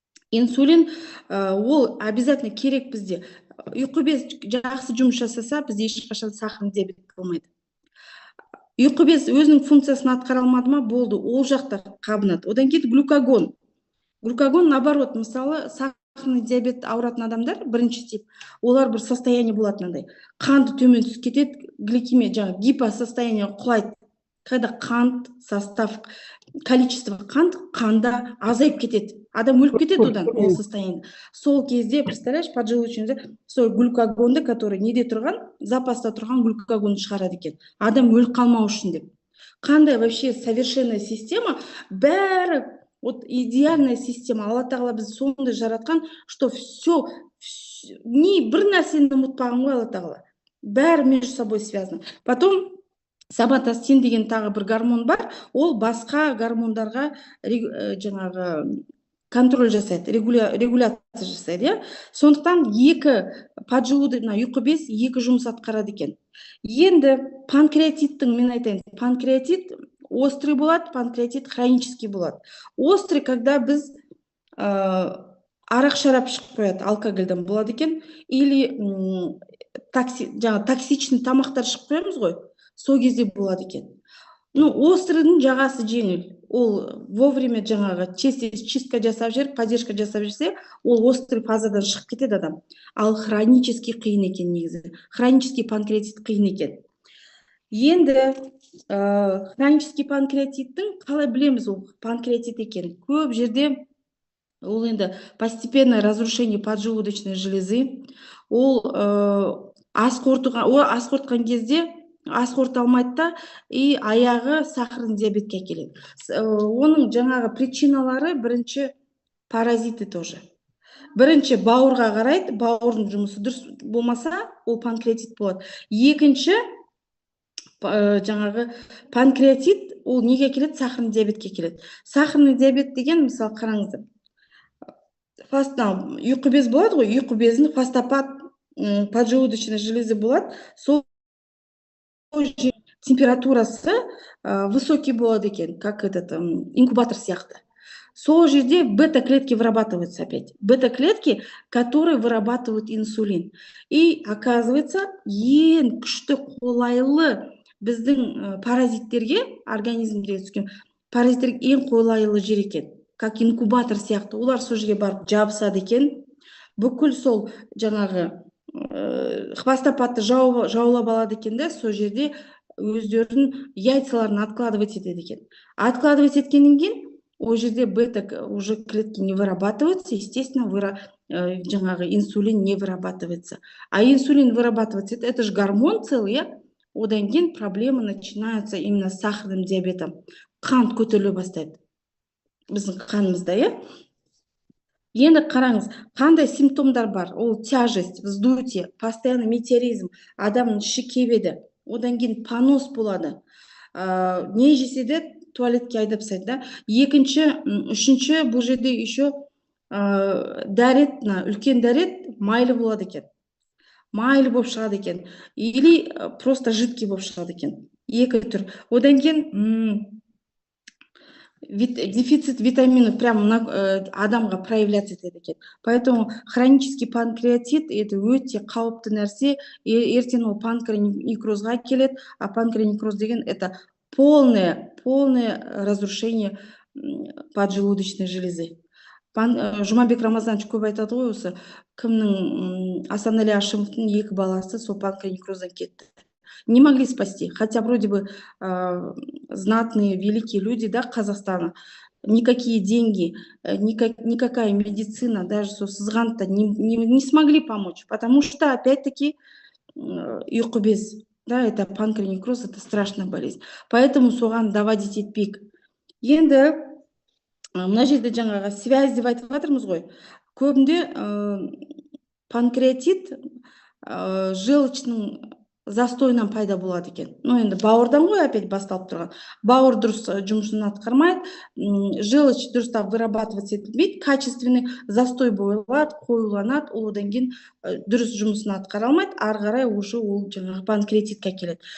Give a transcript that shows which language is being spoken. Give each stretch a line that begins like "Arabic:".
Kazakh: Инсулин ол обязательно керек бізде. Ұйқы без жақсы жұмыс жасаса, бізде ешқашан сахарный диабет болмайды. Ұйқы без өзінің функциясын атқара алмады ма, болды, ол жақта қабынады. Одан кейін глюкагон. Глюкагон, наоборот, мысалы, сахарный диабет ауыратын адамдар, бірінші тип, олар бір состояние болады мынандай. Қанты төмен түсіп кетеді, гликемия, жаңағы гипосостояние құлайды. Когда қант, состав, количество қанда азайып кетеді. Адам өліп кетеді одан, ол состояние. Сол кезде, представляешь, поджелудочный, сол глюкагонды, который неде тұрған, запаста тұрған глюкагонды шығарады екен. Адам өліп қалмау үшін деп. Қандай
Russian: вообще совершенная система, бәрі, вот идеальная система.
Kazakh: Алла тағала бізді сондай жаратқан,
Russian: что все, не
Kazakh: бір нәрсені ұмытпаған ғой Алла тағала.
Russian: Бәрі между собой связано.
Kazakh: Потом соматостин деген тағы бір гормон бар, ол басқа гормондарға жаңағы контроль жасайды, регуляция жасайды. Сондықтан ұйқы без екі жұмыс атқарады екен. Енді панкреатиттің, мен айтайын, панкреатит острый болады, панкреатит хронический болады.
Russian: Острый, когда
Kazakh: біз арақ шарап ішіп қояды, алкогольдан болады екен,
Russian: или токсичный
Kazakh: тамақтар ішіп қоямыз ғой, сол кезде болады екен. Острыйдың жағасы жеңіл. Ол вовремя жаңағы чистка жасап жіберіп, поддержка жасап жүрсе, ол острый фазадан шығып кетеді адам. Ал хронический қиын екен негізі. Хронический панкреатит қиын екен. Енді хронический панкреатиттің қалай білеміз ол панкреатит екен? Көп жерде ол енді
Russian: постепенное разрушение поджелудочной железы.
Kazakh: Ол ас қорытқан кезде ас қорыта алмайды да, и аяғы сахарный диабетке әкеледі. Оның жаңағы причиналары бірінші паразиты тоже. Бірінші бауырға қарайды, бауырдың жұмысы дұрыс болмаса, ол панкреатит болады. Екінші жаңағы панкреатит, ол неге келеді? Сахарный диабетке келеді. Сахарный диабет деген, мысалы, қараңыздар. Ұйқы без болады ғой, ұйқы безінің фастопат поджелудочной железы болады. Сол температурасы высокий болады екен,
Russian: как этот инкубатор
Kazakh: сияқты. Сол жерде
Russian: бета-клетки вырабатываются опять. Бета-клетки, которые вырабатывают инсулин.
Kazakh: И оказывается, ең күшті қолайлы біздің паразиттерге, организмге түскен паразиттерге ең қолайлы жер екен.
Russian: Как инкубатор
Kazakh: сияқты. Олар сол жерге барып жабысады екен. Бүкіл сол жаңағы хвостопадты жаулап алады екен да, сол жерде өздерінің яйцаларын откладывать етеді екен. Откладывать еткеннен кейін ол жерде
Russian: бета уже клетки не вырабатываются, естественно, жаңағы инсулин не вырабатывается. А инсулин вырабатывается, это же гормон целый, иә?
Kazakh: Одан кейін
Russian: проблемы начинаются именно с сахарным диабетом.
Kazakh: Қант көтеріле бастайды біздің қанымызда, иә? Енді қараңыз, қандай симптомдар бар? Ол тяжесть, вздутие, постоянный метеоризм, адамның іші кебеді. Одан кейін понос болады. Не жесе де туалетке айдап тастайды да. Екінші, үшінші, бұл жерде еще дәрет, үлкен дәрет майлы болады екен. Майлы болып шығады екен. Или просто жидкий болып шығады екен. Екі түр. Одан кейін дефицит витаминов прям адамға проявляться етеді екен.
Russian: Поэтому хронический панкреатит это
Kazakh: өте қауіпті нәрсе. Ертең ол панкреонекрозға келеді.
Russian: А панкреонекроз
Kazakh: деген
Russian: это полное разрушение поджелудочной железы.
Kazakh: Жұмабек Рамазанович көп айтады ғой, осы кімнің Асанәлі Ашимовтың 2 баласы сол панкреонекроздан кетті.
Russian: Не могли спасти, хотя вроде бы знатные, великие люди, да, Казахстана, никакие деньги, никакая медицина, даже сызғанта не смогли помочь, потому что опять-таки
Kazakh: ұйқы без,
Russian: да, это панкреонекроз, это страшная болезнь, поэтому
Kazakh: соған
Russian: доводить етпейік.
Kazakh: Енді мына жерде жаңағы связь деп айтып жатырмыз ғой, көбінде панкреатит желчный застойынан пайда болады екен. Енді бауырдан ғой опять басталып тұрған. Бауыр дұрыс жұмысын атқармайды, желчь дұрыстап вырабатываться етілмейді,
Russian: качественный застой
Kazakh: болады, қоюланады, одан кейін дұрыс жұмысын атқара алмайды, ары қарай уже ол жаңағы панкреатитке келеді.